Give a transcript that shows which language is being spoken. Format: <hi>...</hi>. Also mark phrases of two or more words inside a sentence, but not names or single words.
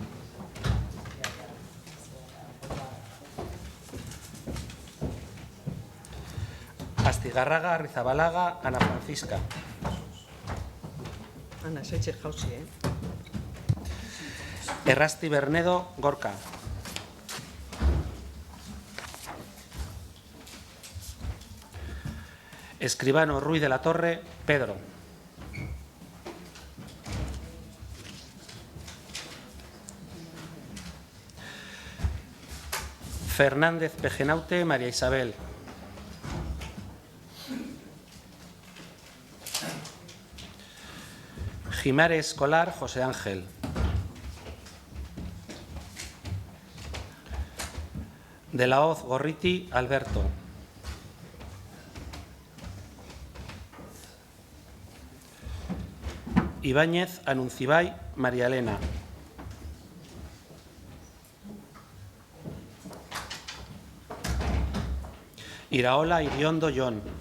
<es>Astigarraga, Arrizabalaga, Ana Francisca. Ana, setxe jauzi, Errasti Bernedo, Gorka. Escribano Ruiz de la Torre, Pedro. Fernández Pejenaute, María Isabel. Jimares Escolar, José Ángel. De la Hoz Gorriti, Alberto. Ibáñez Anuncibay María Elena. Iraola Iriondo John.</es>